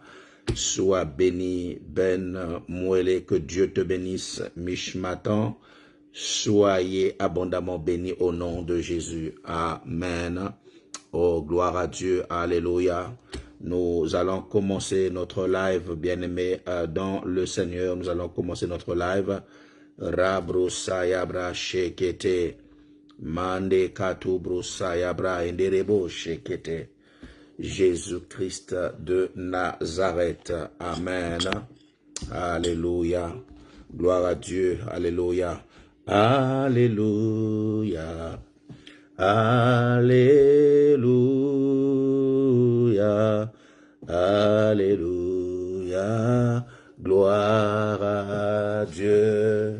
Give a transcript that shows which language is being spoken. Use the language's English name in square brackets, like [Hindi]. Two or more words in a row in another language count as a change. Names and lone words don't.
[French] Sois béni, Ben Mouélé, que Dieu te bénisse, Mishmatan. Soyez abondamment bénis au nom de Jésus. Amen. Oh, gloire à Dieu. Alléluia. Nous allons commencer notre live, bien-aimé, dans le Seigneur. Nous allons commencer notre live. Rabro sayabra shekete. Mande katubro sayabra enderebo shekete. Jésus-Christ de Nazareth. Amen. Alléluia. Gloire à Dieu. Alléluia. Alléluia. Alléluia, Alléluia, gloire à Dieu.